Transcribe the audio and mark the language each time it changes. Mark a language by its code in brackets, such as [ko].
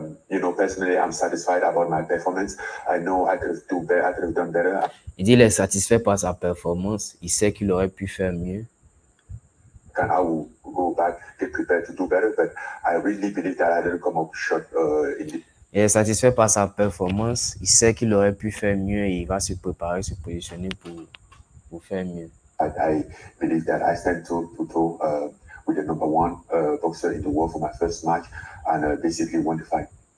[en] You know, personally, I'm satisfied about my performance. I know I could have done better. [fr] Il dit, il est satisfait par sa performance. Il sait qu'il aurait pu faire mieux. [en] And I will go back, get prepared to do better, but I really believe that I didn't come up short in the... [fr] Il est satisfait par sa performance. Il sait qu'il aurait pu faire mieux et il va se préparer, se positionner pour faire mieux. [en] I believe that I stand toe-to-toe with the number one boxer in the world for my first match and basically won the fight.